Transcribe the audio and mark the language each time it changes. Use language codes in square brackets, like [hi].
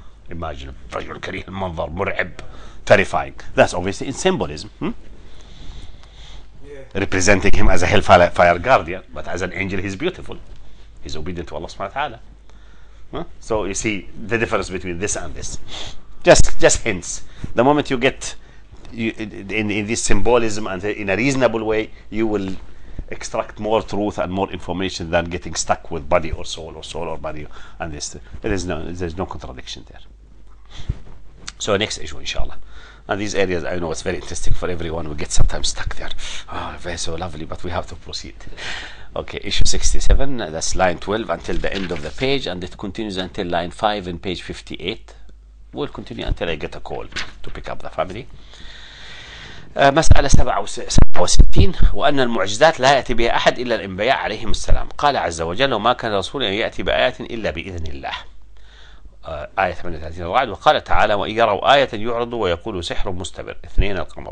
[en] Imagine [ar] رجل كريه المنظر مرعب, [en] terrifying. That's obviously in symbolism, representing him as a hellfire guardian, but as an angel he's beautiful. He's obedient to Allah subhanahu wa ta'ala. So you see the difference between this and this. Just hints. The moment you get in this symbolism and in a reasonable way, you will extract more truth and more information than getting stuck with body or soul or body and this. There's no contradiction there. So next issue, inshallah. And these areas, I know it's very interesting for everyone. We get sometimes stuck there. Oh, very so lovely, but we have to proceed. Okay, issue 67, that's line 12 until the end of the page, and it continues until line 5 in page 58. We'll continue until I get a call to pick up the family. [ar] مسألة 67 وأن المعجزات لا يأتي بها أحد إلا الأنبياء عليهم السلام. قال عز وجل وما كان رسول أن يأتي بآيات إلا بإذن الله. آية 38 الرعد. وقال تعالى وإن يروا آية يعرضوا ويقولوا سحر مستمر. 2 القمر.